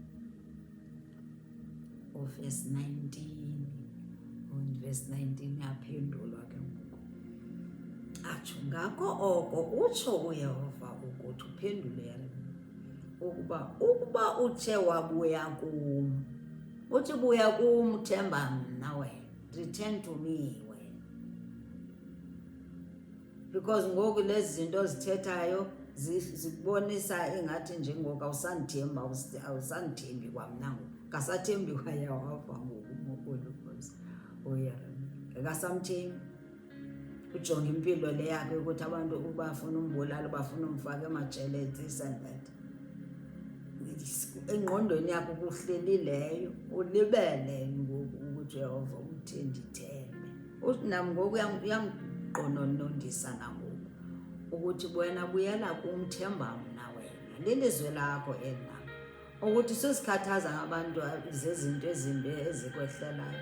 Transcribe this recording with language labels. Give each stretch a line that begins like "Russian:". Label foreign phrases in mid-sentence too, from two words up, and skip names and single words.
Xhosa: Verse 19, verse 19 yaphendulwa ke ngoku. Atsho ngako oko utsho uYehova ukuthi, uphendule ukuba uthe wabuya kum, uthi buya kum, themba mna wena,
English: return to me
Xhosa: wena. Because ngoku lezi zinto zithethayo zikubonisa ingathi nje ngoku awusandithemba, awusandithembi kwamna ngoku, ngasathembi kwaYehova ngoku mokolukosi. uYeremiya akasamthembi, ujonga impilo le yakhe ukuthi abantu ubafuna umbulala, bafuna umfaka emajele,
English: this and that.
Xhosa: engqondweni yakho kuhleli leyo ulibele ngoku ukuthi Yehova uthe ndithembe. Uthi nami ngoku uyangiqononondisa nangoku ukuthi wena buyela kumthemba mna wena. Lilizwe lakho eli ukuthi usuzikhathaza ngabantu zezinto ezimbi ezikwehlelayo.